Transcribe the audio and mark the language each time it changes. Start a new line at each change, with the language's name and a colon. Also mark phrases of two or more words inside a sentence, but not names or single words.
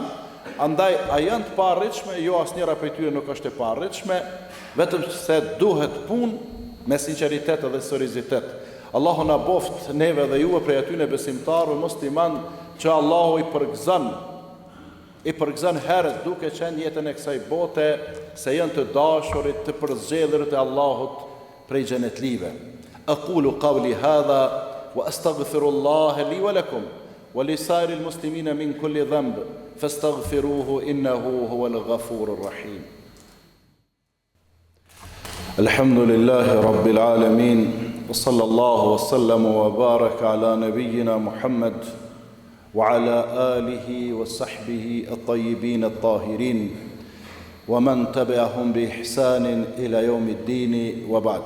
Albanian: Andaj a janë të paarritshme? Jo, asnjëra prej tyre nuk është e paarritshme, vetëm se duhet punë me sinqeritet dhe seriozitet. Allahu na boft neve dhe juve prej atyre besimtarëve musliman që Allahu I përgëzon herët duke qenë jetën e kësaj bote se janë të dashurit, të përzgjedhurit e Allahut prej xhenetlive.
Arabic: أقول قولي هذا وأستغفر الله لي ولكم ولسائر المسلمين من كل ذنب فاستغفروه إنه هو الغفور الرحيم. الحمد لله رب العالمين وصلى الله وسلم وبارك على نبينا محمد وعلى آله وصحبه الطيبين الطاهرين ومن تبعهم بإحسان إلى يوم الدين وبعد.